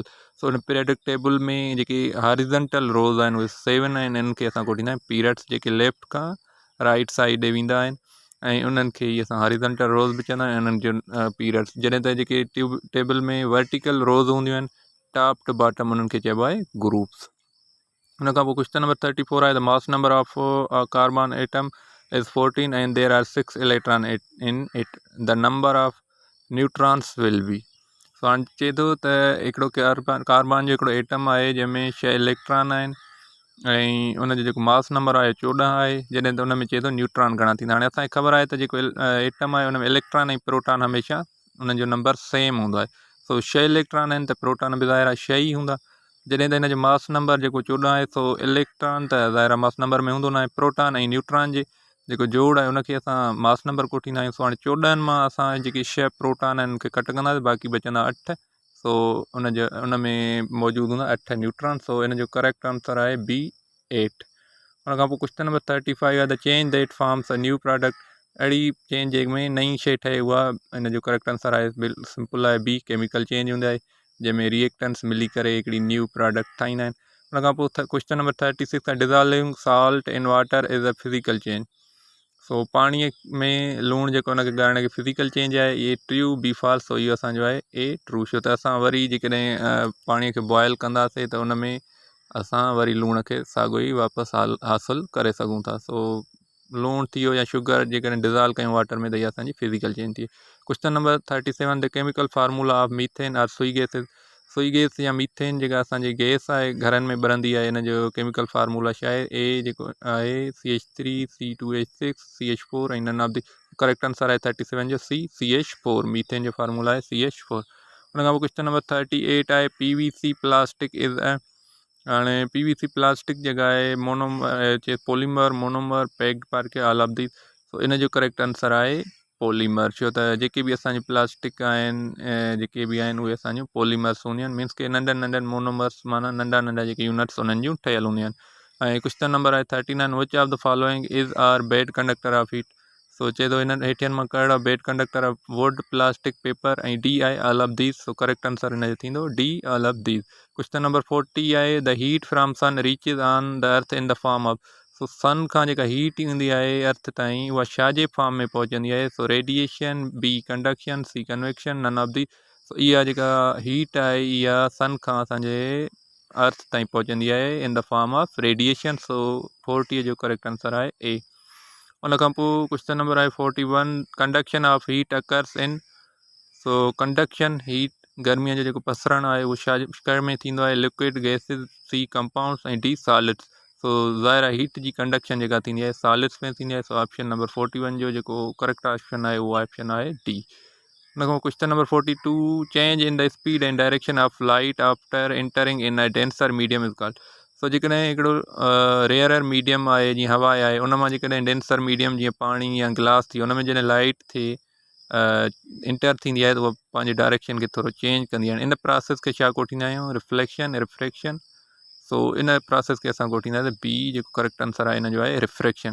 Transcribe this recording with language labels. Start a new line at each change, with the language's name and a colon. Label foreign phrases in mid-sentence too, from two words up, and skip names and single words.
Sindhi: सो उन पीरियडिक टेबल में जेके
English: horizontal rows
Sindhi: आहिनि उहे 7 आहिनि, इन्हनि खे असां कोठींदा आहियूं पीरियड्स, जेके लेफ्ट खां
English: right side
Sindhi: ॾे वेंदा आहिनि, ऐं उन्हनि खे ई असां
English: horizontal rows
Sindhi: बि चवंदा आहियूं उन्हनि जो पीरियड्स। जॾहिं त जेके टेबल में
English: vertical rows
Sindhi: हूंदियूं आहिनि
English: top to bottom,
Sindhi: उन्हनि खे चइबो आहे ग्रुप्स। उन खां पोइ
English: question number 34 आहे the mass number of carbon atom is 14 and there are 6 electron in it, the number of neutrons will be।
Sindhi: सो हाणे चए थो त हिकिड़ो कार्बन जो हिकिड़ो एटम आहे जंहिंमें 6 इलेक्ट्रॉन आहिनि ऐं उनजो जेको
English: mass number
Sindhi: आहे 14 आहे, जॾहिं त उन में चए थो न्यूट्रॉन घणा थींदा। हाणे असांखे ख़बर आहे त जेको एटम आहे उन में इलेक्ट्रॉन ऐं प्रोटॉन हमेशह उन्हनि जो नंबर सेम हूंदो आहे। सो 6 इलेक्ट्रॉन आहिनि त प्रोटॉन बि ज़ाहिर आहे 6 ई हूंदा, जॾहिं त हिन जो
English: mass number
Sindhi: जेको 14 आहे, सो इलेक्ट्रॉन त ज़ाहिर आहे
English: mass number
Sindhi: में हूंदो न आहे, प्रोटॉन ऐं न्यूट्रॉन जे जेको जोड़ आहे उनखे असां
English: mass number
Sindhi: कोठींदा आहियूं। सो हाणे 14 मां असां जेके 6 प्रोटॉन आहिनि उनखे कट कंदासीं, बाक़ी बचंदा 8। सो उन में मौजूदु हूंदा 8 न्यूट्रॉन। सो इन जो
English: correct answer आहे बी 8।
Sindhi: उन खां पोइ
English: question number 35 आहे the change that forms a new product.
Sindhi: अहिड़ी चेंज जंहिंमें नई शइ ठहे उहा, इन जो
English: correct answer
Sindhi: आहे सिंपल आहे बी
English: chemical change
Sindhi: हूंदा आहे। जंहिंमें रिएक्टेंट्स मिली करे हिकिड़ी
English: new product
Sindhi: ठाहींदा आहिनि। उन खां पोइ
English: question number 36 आहे dissolving salt in water is a physical change.
Sindhi: सो पाणीअ में लूणु जेको हुनखे ॻाइण खे
English: physical change
Sindhi: आहे, इहे
English: true B false.
Sindhi: सो इहो असांजो आहे
English: A true,
Sindhi: छो त असां वरी जेकॾहिं पाणीअ खे बॉयल कंदासीं त उन में असां वरी लूण खे साॻियो ई वापसि हासिलु करे सघूं था। सो लूणु थी वियो या शुगर जेकॾहिं डिज़ॉल्व कयूं वाटर में त इहा असांजी
English: physical change
Sindhi: थी।
English: question number 37 the chemical formula of methane or Sui gas.
Sindhi: सुई गैस या मीथेन जेका असांजी गैस आहे घरनि में ॿरंदी आहे, इन जो
English: chemical formula
Sindhi: छा आहे? ए जेको आहे CH3 C2H6 CH4 ऐं
English: none of the correct answer
Sindhi: आहे 37 जो CH4। मीथेन जो फार्मूला आहे CH4। उन खां पोइ
English: question number 38
Sindhi: आहे
English: PVC plastic is a.
Sindhi: हाणे PVC प्लास्टिक जेका आहे
English: monomer polymer monomer packed particle all of this.
Sindhi: सो इन जो करेक्ट आंसर आहे पॉलीमर, छो त जेके बि असांजी प्लास्टिक आहिनि जेके बि आहिनि उहे असांजूं पॉलीमर्स हूंदियूं आहिनि, मीन्स के नंढनि नंढनि मोनोमर्स माना नंढा नंढा जेके यूनिट्स उन्हनि जूं ठहियल हूंदियूं आहिनि।
English: ऐं question number आहे 39 which of the following is are bad conductor of heat.
Sindhi: सो चए थो हिननि हेठियनि मां कहिड़ा
English: bad conductor of wood plastic paper,
Sindhi: ऐं डी आहे
English: all of these.
Sindhi: सो
English: correct answer
Sindhi: हिन जो थींदो
English: D all of these. question number 40 आहे the heat from sun reaches on the earth in the form of.
Sindhi: सो सन खां जेका हीट ईंदी आहे अर्थ ताईं उहा छा जे फॉर्म में पहुचंदी आहे?
English: सो radiation, B conduction, C convection, none of the.
Sindhi: सो इहा जेका हीट आहे इहा सन खां असांजे अर्थ ताईं पहुचंदी आहे
English: in the form of radiation. सो 40 जो correct answer आहे ए।
Sindhi: उन खां पोइ
English: question number आहे 41 conduction of heat occurs in.
Sindhi: सो
English: conduction heat
Sindhi: गर्मीअ जो जेको पसरणु आहे उहो छा में थींदो आहे?
English: liquid, gases, C compounds
Sindhi: ऐं डी सॉलिड्स। सो ज़ाहिर आहे हीट जी कंडक्शन जेका थींदी आहे सॉलिड्स में थींदी आहे। सो
English: option number 41
Sindhi: जो जेको
English: correct option
Sindhi: आहे उहो ऑप्शन आहे डी। उन खां
English: question number 42 change in the speed and direction of light after entering in a denser medium is called.
Sindhi: सो जेकॾहिं हिकिड़ो
English: rarer medium
Sindhi: आहे जीअं हवा आहे, उन मां जेकॾहिं
English: denser medium
Sindhi: जीअं पाणी या ग्लास थी, उन में जॾहिं लाइट थिए इंटर थींदी आहे त उहा पंहिंजी डायरेक्शन खे थोरो चेंज कंदी आहे। इन प्रोसेस खे छा कोठींदा आहियूं? रिफ्लेक्शन, रिफ्रैक्शन। सो इन प्रोसेस खे असां कोठींदासीं बी, जेको
English: correct answer
Sindhi: आहे इन जो आहे रिफ्रैक्शन।